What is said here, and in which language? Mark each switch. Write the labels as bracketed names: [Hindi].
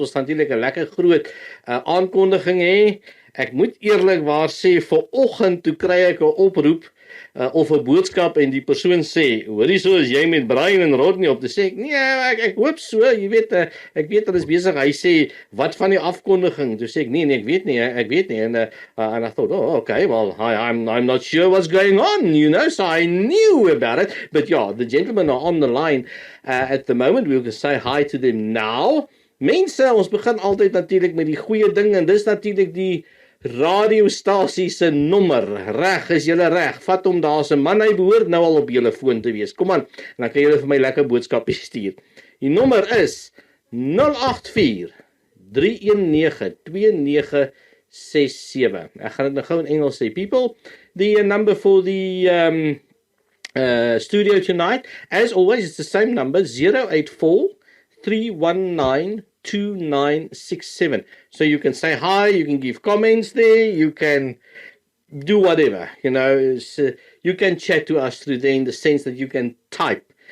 [Afrikaans] Ons gaan natuurlik 'n lekker groot aankondiging hê. Ek moet eerlikwaar sê, vanoggend toe kry ek 'n oproep of 'n boodskap en die persoon sê, hoorie so, is jy met Brian en Rodney op te sê? Nee, ek hoop so, jy weet, ek weet hulle is besig. Hy sê, wat van die afkondiging? Toe sê ek, nee, ek weet nie, [English] and I thought, oh, okay, well, I'm not sure what's going on, so I knew about it, but yeah, the gentlemen are on the line at the moment. We'll say hi to them now. [Afrikaans] Mense, ons begin altyd natuurlik met die goeie ding, en dis natuurlik die radiostasie se nommer. Reg, is julle reg? Vat hom, daar's 'n man, hy behoort nou al op julle foon te wees. Kom aan, dan kan julle vir my lekker boodskappe stuur. Die nommer is 084 319 2967. Ek gaan dit nou gou in Engels sê. [English] People, the number for the studio tonight, as always, it's the same number, 084 319 2967. So you can say hi, you can give comments there, you can do whatever, you can chat to us through there in the sense that you can type.